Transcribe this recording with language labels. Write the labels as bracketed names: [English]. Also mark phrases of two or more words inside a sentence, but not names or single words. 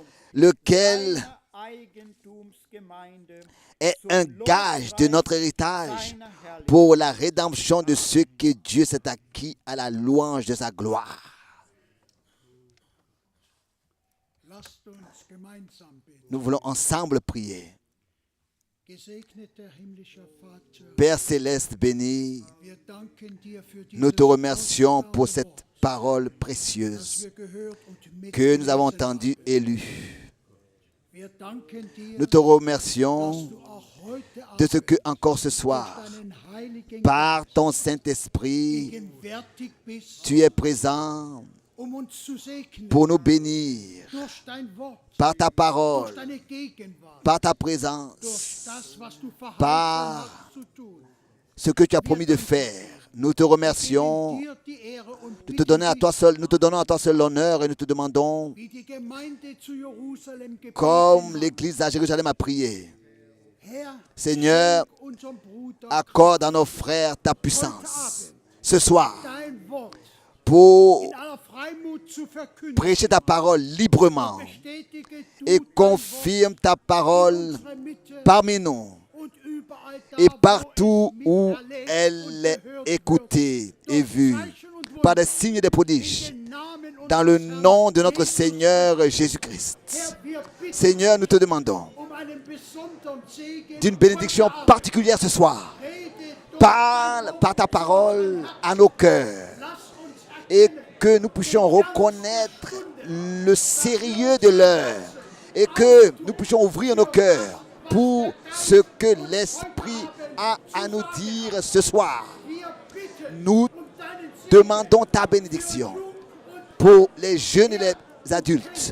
[French] lequel [German] seiner Eigentumsgemeinde [French] est [German] zum [French] un gage de notre héritage [German] seiner Herrlichkeit. [French] pour la rédemption de ceux que Dieu s'est acquis à la louange de sa gloire. [German] Lasst uns gemeinsam beten. [French] Nous voulons ensemble prier. [German] Gesegneter himmlischer Vater, [French] Père céleste béni, [German] wir danken dir für [French] nous te [German] dieses [French] remercions pour [German] kostbare [French] cette [German] Wort, [French] parole [German] das [French] précieuse [German] wir gehört und [French] que nous avons [German] mitgelesen [French] entendue [German] haben. [French] et lue. [German] Wir danken dir, [French] Nous te remercions [German] dass du auch heute [French] de ce [German] Abend [French] que encore ce [German] durch [French] soir, [German] deinen Heiligen [French] par [German] Geist [French] ton Saint-Esprit, [German] gegenwärtig bist, [French] tu es présent [German] uns zu segnen, [French] pour nous bénir [German] durch dein Wort, [French] par ta [German] durch [French] parole, [German] deine Gegenwart, [French] par ta [German] durch [French] présence, [German] das, was du verheißen [French] par [German] hast zu tun. [French] ce que tu as promis de faire. Nous te remercions. [German] Dir die Ehre und [French] Nous te [German] bitten [French] donnons à [German] dich, [French] toi seul, nous te donnons à toi seul l'honneur et nous te demandons, [German] wie die Gemeinde zu Jerusalem gebeten [French] comme [German] hat. [French] l'Église à Jérusalem a prié, [German] Herr, [French] Seigneur, [German] schenk unserem Bruder [French] accorde à nos frères ta puissance ce soir [German] dein Wort [French] pour [German] in aller Freimut zu verkünden. [French] prêcher ta parole librement [German] Bestätige du [French] et [German] dein [French] confirme ta [German] Wort in [French] parole [German] unserer Mitte [French] parmi nous [German] und überall da, [French] et [German] wo [French] partout [German] es [French] où [German] miterlebt [French] elle est [German] und gehört [French] écoutée [German] wird. [French] et [German] Durch [French] vue [German] Zeichen und [French] par des [German] Wunder. [French] signes et des prodiges [German] In den Namen [French] dans le [German] unseres [French] nom de [German] Herrn [French] notre [German] Jesus [French] Seigneur [German] Christus. [French] Jésus-Christ. [German] Herr, wir bitten [French] Seigneur, nous te demandons [German] einen besonderen Segen [French] d'une bénédiction [German] heute Abend. [French] particulière ce soir. [German] Rede durch [French] Parle [German] dein Wort [French] par ta [German] zu [French] parole [German] unseren Herzen. [French] à nos cœurs [German] Lass uns [French] et [German] erkennen, [French] que nous puissions reconnaître le sérieux de l'heure et que nous puissions ouvrir nos cœurs pour ce que l'Esprit a à nous dire ce soir. [German] wir bitten [French] Nous [German] deinen [French] demandons ta bénédiction pour les jeunes et les adultes.